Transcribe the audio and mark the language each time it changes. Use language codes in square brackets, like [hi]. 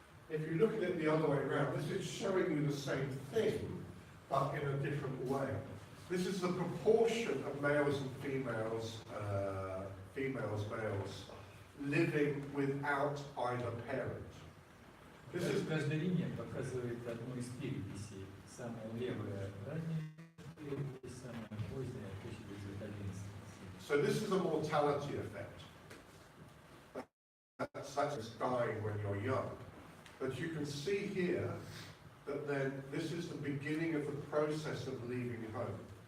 [en] If you look at it the other way around, this is showing you the same thing, but in a different way. This is the proportion of males and females, males, living without either parent. This is [ru] Каждая линия показывает одну из переписей. Самая левая ранняя перепись, самая поздняя 1911. [en] so this is a mortality effect. That's just dying when you're young. But you can see here that then this is the beginning of the process of leaving home.